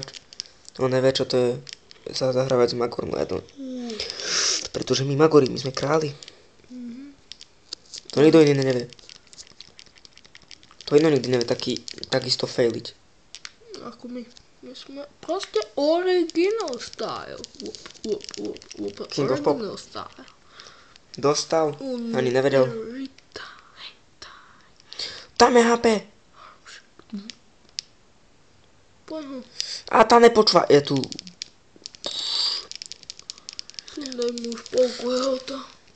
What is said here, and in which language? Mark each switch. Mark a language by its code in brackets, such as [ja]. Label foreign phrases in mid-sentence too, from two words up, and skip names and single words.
[sk] On nevie, čo to je sa zahrávať s Magorom jedno. Pretože my Magori, my sme králi. To nikto iný nevie. To jedno nikdy nevie takisto failiť. Ako my. My sme proste [en] original style. King of Pop. Original style. [sk] Dostal. Ani nevedel. Retaj. Tam je HP. Poď ho. A tá nepočúva. Je tu. Daj mu už polku healtha.